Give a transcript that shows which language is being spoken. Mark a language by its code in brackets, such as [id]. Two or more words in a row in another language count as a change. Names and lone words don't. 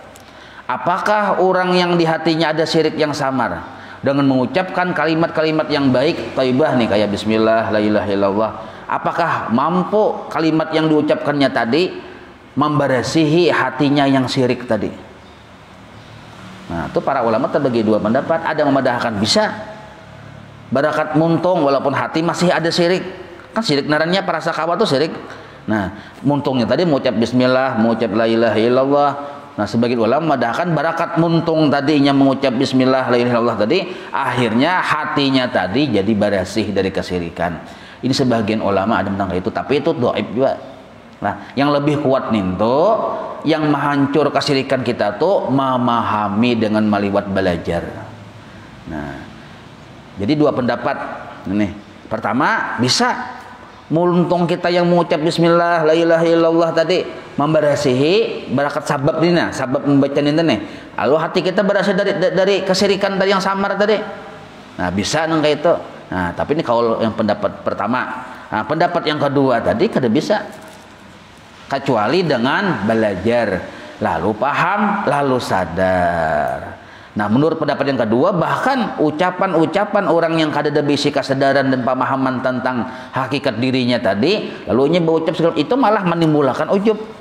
[id] apakah orang yang di hatinya ada syirik yang samar dengan mengucapkan kalimat-kalimat yang baik thayyibah nih kayak [ar] بسم الله لا إله إلا الله [id] apakah mampu kalimat yang diucapkannya tadi membersihi hatinya yang syirik tadi nah itu para ulama terbagi 2 pendapat ada yang memadahkan bisa [bjn] barakat muntung [id] walaupun hati masih ada syirik kan syirik narannya perasa kawa itu syirik nah muntungnya tadi mengucap bismillah mengucap [ar] لا إله إلا الله [id] nah sebagian ulama memadahkan barakat muntung tadinya mengucap [ar] بسم الله لا إله إلا الله [id] tadi akhirnya hatinya tadi jadi bersih dari kesyirikan ini sebagian ulama ada menang itu tapi itu dhaif juga nah yang lebih kuat ninto yang menghancur kesyirikan kita tuh memahami dengan meliwat belajar nah jadi 2 pendapat ini pertama bisa muntung kita yang mengucap [ar] بسم الله لا إله إلا الله [id] tadi membersihi barakat sabab ini nah sabab membaca ini nih lalu hati kita bersih dari kesyirikan tadi yang samar tadi nah bisa nang kayak itu nah tapi ini kalau yang pendapat pertama nah pendapat yang kedua tadi [bjn] kada bisa [id] kecuali dengan belajar lalu paham lalu sadar nah menurut pendapat yang kedua bahkan ucapan-ucapan orang yang [bjn] kada ada bisi [id] kesadaran dan pemahaman tentang hakikat dirinya tadi lalu berucap segala itu malah menimbulkan ujub